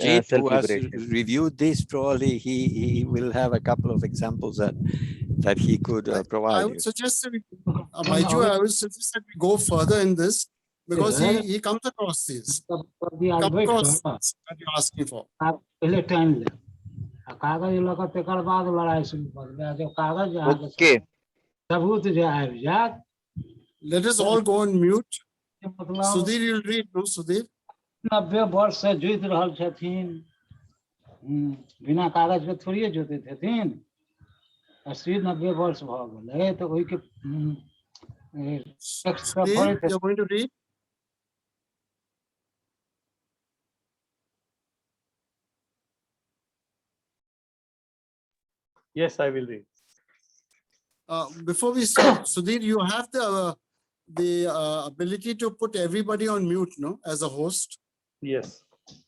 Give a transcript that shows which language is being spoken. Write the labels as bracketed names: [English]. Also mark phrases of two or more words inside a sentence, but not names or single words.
[English] Ajit, who has self-liberation. reviewed this, probably he will have a couple of examples that he could I provide you. would suggest that Baiju, I would suggest that we go further in this, because he comes across these. Come across that you're asking for. [Maithili] पहले टाइम ले कागज लऽ कऽ तकर बाद लड़ाई शुरू करबै आ जब कागज अहाँके [English] Okay. [Maithili] सबूत जे आबि जायत [English] Let us all go on mute. [Maithili] मतलब [English] Sudhir, you'll read, no, Sudhir? [Maithili] 90 वर्ष से जुझि रहल छथिन, बिना कागज के थोड़िए जोतैत हेथिन। 80-90 वर्ष भऽ गेलै तऽ ओहि के [English] Sudhir, you're going to read? Yes, I will read. Before we start, Sudhir, you have the ability to put everybody on mute, no, as a host.